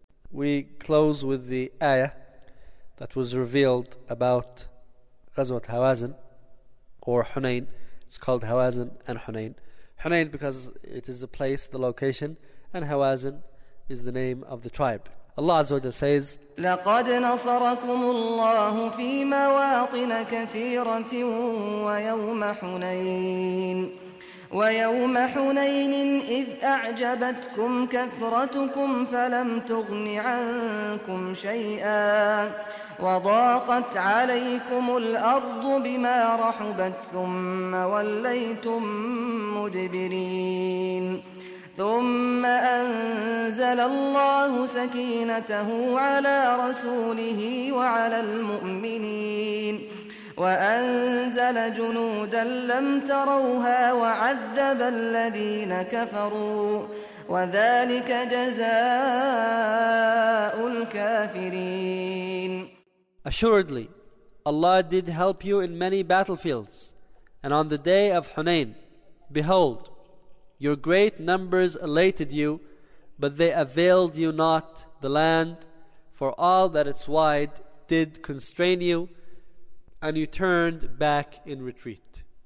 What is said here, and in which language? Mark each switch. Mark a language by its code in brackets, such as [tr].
[en] We close with the ayah that was revealed about Ghazwat Hawazin or Hunayn. It's called Hawazin and Hunayn. Hunayn because it is the place, the location, and Hawazin is the name of the tribe. Allah Azza wa Jalla says, [ar] لَقَدْ نَصَرَكُمُ اللَّهُ فِي مَوَاطِنَ كَثِيرَةٍ وَيَوْمَ حُنَيْنٍ وَيَوْمَ حُنَيْنٍ إِذْ أَعْجَبَتْكُمْ كَثْرَتُكُمْ فَلَمْ تُغْنِ عَنْكُمْ شَيْئًا وَضَاقَتْ عَلَيْكُمُ الْأَرْضُ بِمَا رَحُبَتْ ثُمَّ وَلَّيْتُمْ مُدْبِرِينَ ثم أنزل الله سكينته على رسوله وعلى المؤمنين وأنزل جنودا لم تروها وعذب الذين كفروا وذلك جزاء الكافرين. [en] Assuredly, Allah did help you in many battlefields, and on the day of Hunayn, behold, your great numbers elated you, but they availed you not. The land, for all that it's wide, did constrain you, and you turned back in retreat.